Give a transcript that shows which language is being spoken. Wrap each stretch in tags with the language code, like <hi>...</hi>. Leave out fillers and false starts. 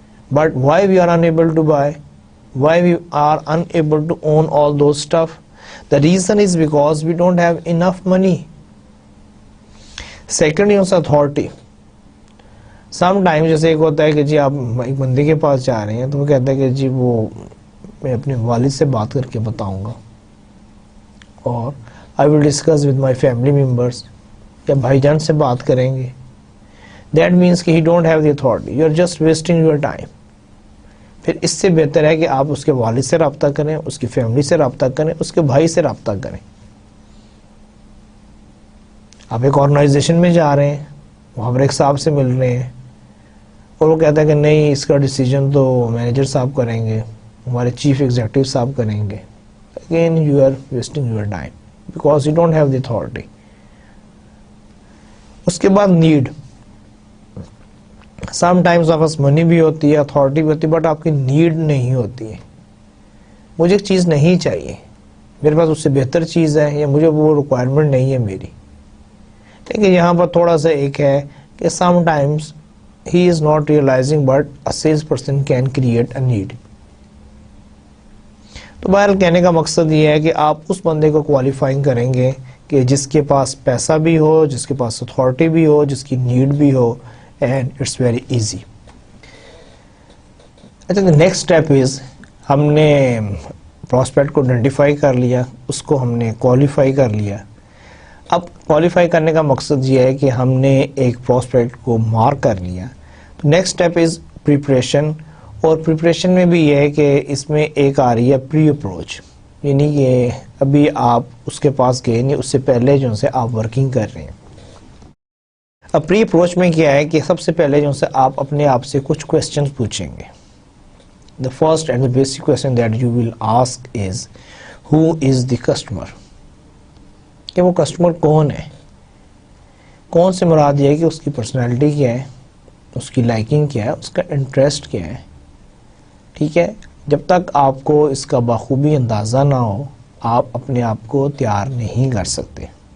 <en>But why we are unable to buy, why we are unable to own all those stuff? The reason is because we don't have enough money. Second is authority.</en> <ur>Some time جیسے ایک ہوتا ہے کہ جی آپ ایک بندے کے پاس جا رہے ہیں تو وہ کہتا ہے کہ جی وہ میں اپنے والد سے بات کر کے بتاؤں گا، اور</ur> <en>I will discuss with my family members,</en> <ur>یا بھائی جان سے بات کریں گے.</ur> <en>that means</en> <ur>کہ</ur> <en>He don't have the authority, you are just wasting your time.</en> <ur>پھر اس سے بہتر ہے کہ آپ اس کے والد سے رابطہ کریں، اس کی فیملی سے رابطہ کریں، اس کے بھائی سے رابطہ کریں. آپ ایک آرگنائزیشن میں جا رہے ہیں، وہاں پر ایک صاحب سے مل رہے ہیں، اور وہ کہتا ہے کہ نہیں اس کا ڈیسیجن تو مینیجر صاحب کریں گے، ہمارے چیف ایگزیکٹو صاحب کریں گے.</ur> <en>Again you are wasting your time because you don't have the authority.</en> <ur>اس کے بعد نیڈ. سم ٹائمز آپ پاس منی بھی ہوتی ہے، اتھارٹی بھی ہوتی ہے، بٹ آپ کی نیڈ نہیں ہوتی ہے. مجھے ایک چیز نہیں چاہیے، میرے پاس اس سے بہتر چیز ہے، یا مجھے وہ ریکوائرمنٹ نہیں ہے میری. لیکن یہاں پر تھوڑا سا ایک ہے کہ</ur> <en>Sometimes he is not realizing but a salesperson can create a need.</en> <ur>تو بہرحال کہنے کا مقصد یہ ہے کہ آپ اس بندے کو کوالیفائنگ کریں گے کہ جس کے پاس پیسہ بھی ہو، جس کے پاس اتھارٹی بھی ہو، جس کی نیڈ بھی ہو،</ur> <en>And it's very easy.</en> <ur>اچھا نیکسٹ اسٹیپ از، ہم نے پراسپیکٹ کو آئیڈینٹیفائی کر لیا، اس کو ہم نے کوالیفائی کر لیا. اب کوالیفائی کرنے کا مقصد یہ ہے کہ ہم نے ایک پراسپیکٹ کو مارک کر لیا. تو</ur> <en>Next step is preparation.</en> <ur>اور پریپریشن میں بھی یہ ہے کہ اس میں ایک آ رہی ہے پری اپروچ، یعنی کہ ابھی آپ اس کے پاس گئے نہیں، اس سے پہلے جو سے آپ ورکنگ کر رہے ہیں. اب پری اپروچ میں کیا ہے کہ سب سے پہلے جو سے آپ اپنے آپ سے کچھ کویسچنز پوچھیں گے.</ur> <en>The first and the basic question that you will ask is who is the customer.</en> <ur>کہ وہ کسٹمر کون ہے. کون سے مراد یہ ہے کہ اس کی پرسنالٹی کیا ہے، اس کی لائکنگ کیا ہے، اس کا انٹرسٹ کیا ہے. ٹھیک ہے، جب تک آپ کو اس کا بخوبی اندازہ نہ ہو آپ اپنے آپ کو تیار نہیں کر سکتے.</ur>